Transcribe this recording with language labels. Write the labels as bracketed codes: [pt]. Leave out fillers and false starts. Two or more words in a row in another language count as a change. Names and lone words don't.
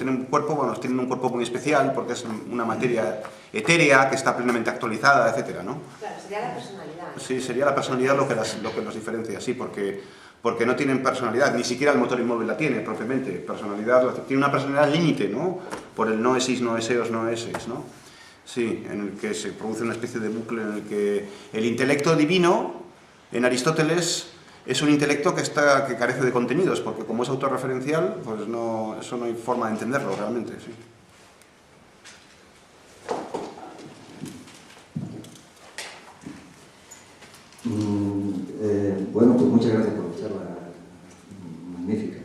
[es] Tienen un cuerpo muy especial, porque es una materia etérea que está plenamente actualizada, etcétera, ¿no? Claro, sería la personalidad. Sí, sería la personalidad lo que los diferencia, sí, porque no tienen personalidad, ni siquiera el motor inmóvil la tiene propiamente. Tiene una personalidad límite, ¿no? Por el [el] νόησις, νοήσεως, νόησις, [es] ¿no? Sí, en el que se produce una especie de bucle en el que el intelecto divino, en Aristóteles, es un intelecto que carece de contenidos, porque como es autorreferencial, pues eso no hay forma de entenderlo realmente, sí. Bueno, pues muchas gracias por la charla magnífica.